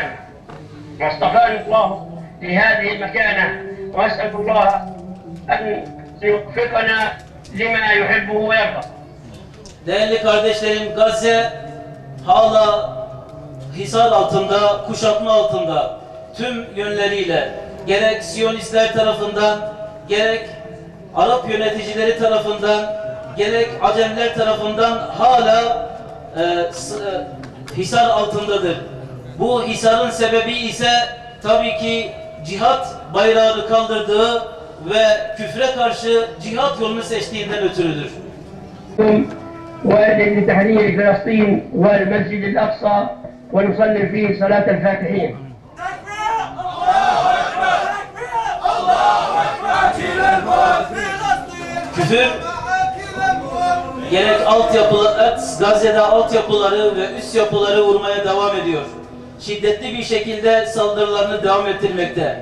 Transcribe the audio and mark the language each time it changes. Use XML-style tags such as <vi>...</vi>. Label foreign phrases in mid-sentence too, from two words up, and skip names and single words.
<ar>واصطفاني الله لهذه المكانة وأسأل الله أن يوفقنا لما يحبه ويرضى.</ar> <tr>Değerli kardeşlerim, Gazze hala hisar altında, kuşatma altında tüm yönleriyle gerek Siyonistler tarafından, gerek Arap yöneticileri tarafından, gerek Acemler tarafından hala hisar altındadır. Bu hisarın sebebi ise tabii ki cihat bayrağını kaldırdığı ve küfre karşı cihat yolunu seçtiğinden ötürüdür.</tr> <ar>وأذن لتحرير فلسطين والمسجد الأقصى ونصلي فيه صلاة الفاتحين.</ar> <tr>Küfür gerek Gazze'de altyapıları ve üst yapıları vurmaya devam ediyor. Şiddetli bir şekilde saldırılarını devam ettirmekte.</tr>